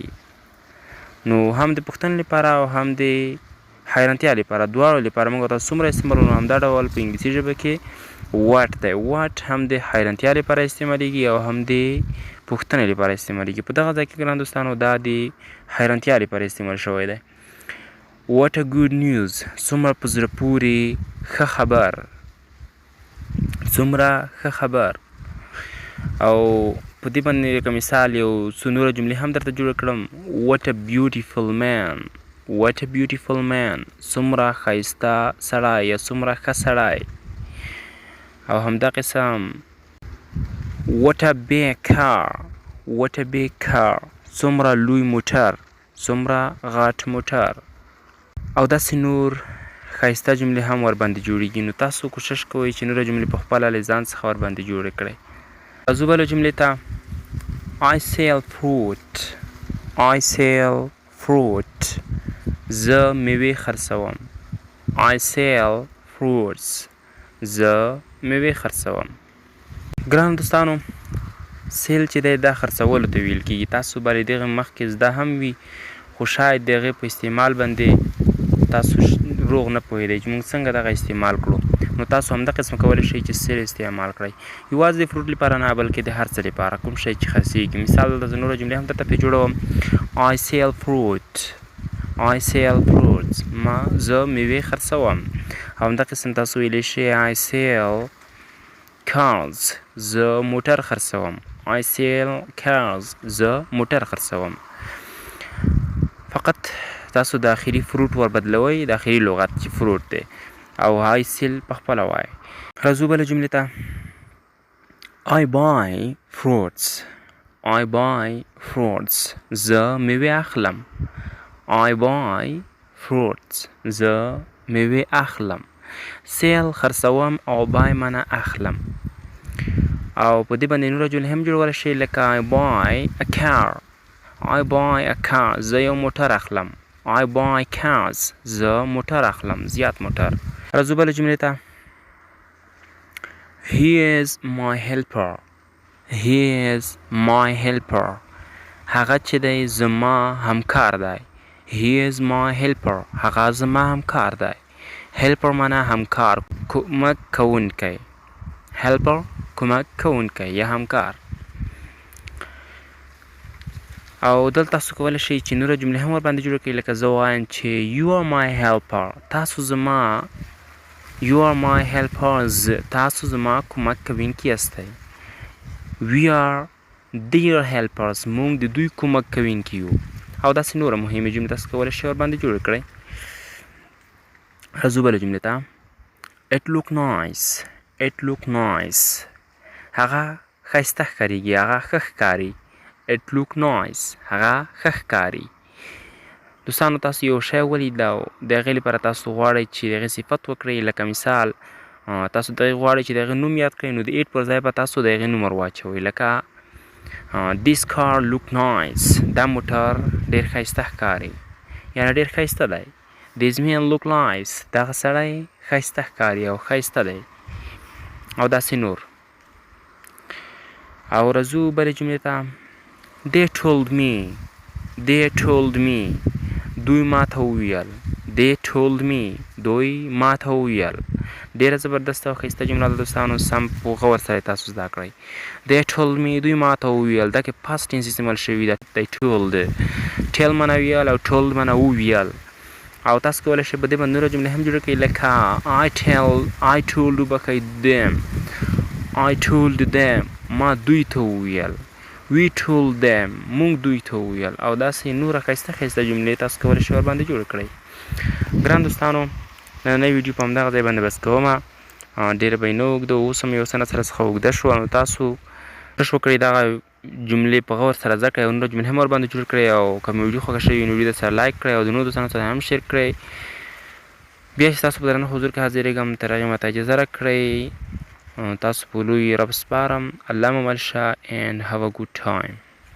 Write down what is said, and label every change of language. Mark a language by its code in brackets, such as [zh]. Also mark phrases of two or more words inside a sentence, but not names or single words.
[ps] نو هم د پوښتنې لپاره او هم د حیرانتیا لپاره دواړو لپاره موږ تاسو څومره استعمالوو. همدا ډول په انګلیسي ژبه کې واټ دی. واټ هم د حیرانتیا لپاره استعمالیږي او هم د پوښتنې لپاره استعمالیږي. په دغه ځای کې ګران دوستانو دا د حیرانتیا لپاره استعمال شوی دی. [en] What a good news. [ps] څومره په زړه پورې ښه خبر. څومره ښه خبر. او په دې باندې لکه مثال یو څو نوره جملې هم درته جوړه کړم. [en] What a beautiful man. What a beautiful man. [ps] څومره ښایسته سړی یا څومره ښه سړی. او همدا قسم [en] What a big car. What a big car. [ps] څومره لوی موټر. څومره غټ موټر. او داسې نور ښایسته جملې هم ورباندې جوړیږي. نو تاسو کوشش کوئ چې نوره جملې په خپله له ځان څخه ورباندې جوړې کړئ. راځو بله جملې ته [en] I sell fruit. I sell fruit. [ps] زه میوې خرڅوم. [en] I sell fruits. [ps] زه میوې خرڅوم. ګرانو دوستانو سیل چې دی دا خرڅولو ته ویل کېږي. تاسو به له دغې مخکې زده هم وي خو شاید د هغې په استعمال باندې تاسو روغ نه پوهېدئ چې موږ څنګه دغه استعمال کړو. نو تاسو همدا قسمه کولی شئ چې سیل استعمال کړئ. یوازې د فروټ لپاره نه بلکې د هر څه لپاره کوم شی چې خرڅېږي. مثال دلته زه نوره جملې هم درته پرې جوړوم. [en] I sell fruit. I sell fruits. [ps] زه میوې خرڅوم. او همدا قسم تاسو ویلی شئ [en] I sell cars. [ps] زه موټر خرڅوم. [en] I sell cars. [ps] زه موټر خرڅوم. فقط تاسو د آخري فروټ وربدلوئ د آخري لغت چې فروټ دی او I sell په خپله وایئ. راځو بله جملې ته [en] I buy fruits. I buy fruits. [ps] زه میوې اخلم. [en] I buy fruits. [ps] زه میوې اخلم. سیل خرڅوم او buy معنی اخلم. او په دې باندې نوره جملې هم جوړولی شئ لکه [en] I buy a car. I buy a car. [ps] زه یو موټر اخلم. [en] I buy cars. [ps] زه موټر اخلم. زیات موټر. راځو بله جملې ته [en] He is my helper. He is my helper. [ps] هغه چې دی زما همکار دی. [en] He is my helper. [ps] هغه زما همکار دی. helper معنی همکار کمک کوونکی. helper کمک کوونکی یا همکار. او دلته تاسو کولی شئ چې نوره جملې هم ورباندې جوړه کړئ لکه زه وایم چې [en] You are my helper. [ps] تاسو زما [en] You are my helpers. [ps] تاسو زما کمک کوونکي یاستئ. [en] We are their helpers. [ps] موږ د دوی کمک کوونکي یو. او داسې نوره مهمې جملې تاسو کولی شئ ورباندې جوړې کړئ. راځو بله جملې ته [en] It look nice. It look nice. [ps] هغه ښایسته ښکارېږي. هغه ښه ښکاري. [en] It look nice. [ps] هغه ښه ښکاري. دوستانو تاسو یو شی ولید او د هغې لپاره تاسو غواړئ چې د هغې صفت وکړئ لکه مثال تاسو د هغې غواړئ چې د هغې نوم یاد کړئ نو د ایټ پر ځای به تاسو د هغې نوم ور واچوئ لکه [en] This car look nice. [ps] دا موټر ډېر ښایسته ښکاري یعنې ډېر ښایسته دی. [en] This man look nice. [ps] دغه سړی ښایسته ښکاري او ښایسته دی. او داسې نور. او راځو بلې جملې ته. [en] they told me [ps] دوی ماته وویل. [en] they told me [ps] دوی ماته وویل. ډېره زبردسته او ښایسته جمله ده دوستانو، سم په غور سره تاسو زده کړئ. [en] they told me [ps] دوی ماته وویل، دا کې [en] past tense [ps] استعمال شوي ده. [en] they told tell [ps] معنی ویل او told معنی وویل. او تاسو کولی شئ په دې باندې نوره جملې هم جوړه کړئ، لکه [en] I told [ps] وبښئ [en] them I told them [ps] ما دوی ته وویل. [en] we told them موږ [ps] دوی ته وویل. او داسې نوره ښایسته ښایسته جملې تاسو کولی شئ ورباندې جوړې کړئ. ګران دوستانو نننۍ ویډیو په همدغه ځای باندې بس کومه. ډېره به یې نه اوږده، اوس هم یو څه نه سره څخه اوږده شوه، نو تاسو کوشش وکړئ دغه جملې په غور سره زده کړئ او نوره جملې هم ورباندې جوړ کړئ. او که مې ویډیو خوښه شوې وي نو ویډیو سره لایک کړئ او د نورو دوستانو سره هم شیر کړئ. بیا چې تاسو په درنه حضور کې حاضرېږم، تر هغې ماته اجازه راکړئ. تاسو په لوی رب سپارم. الله مو مل شه [en] and have a good time.